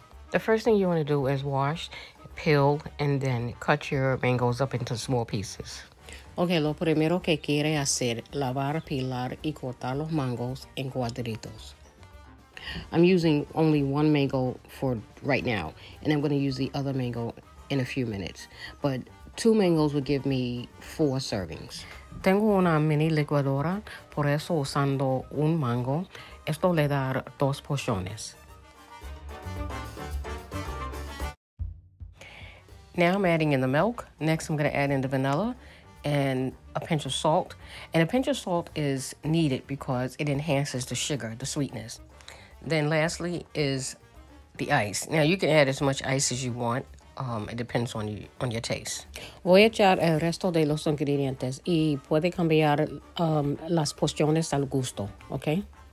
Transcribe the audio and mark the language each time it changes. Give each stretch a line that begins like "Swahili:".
English: The first thing you want to do is wash, peel, and then cut your mangoes up into small pieces.
Spanish: Okay, lo primero que quiere hacer, lavar, pilar y cortar los mangos en cuadritos.
English: I'm using only 1 mango for right now, and I'm going to use the other mango in a few minutes. But 2 mangoes would give me 4 servings.
Spanish: Tengo una mini licuadora, por eso usando un mango, esto le da 2 porciones.
English: Now I'm adding in the milk. Next I'm going to add in the vanilla and a pinch of salt. And a pinch of salt is needed because it enhances the sugar, the sweetness. Then lastly is the ice. Now you can add as much ice as you want. It depends on your taste.
Spanish: Voy a echar el resto de los ingredientes y puede cambiar las porciones al gusto, ¿ok?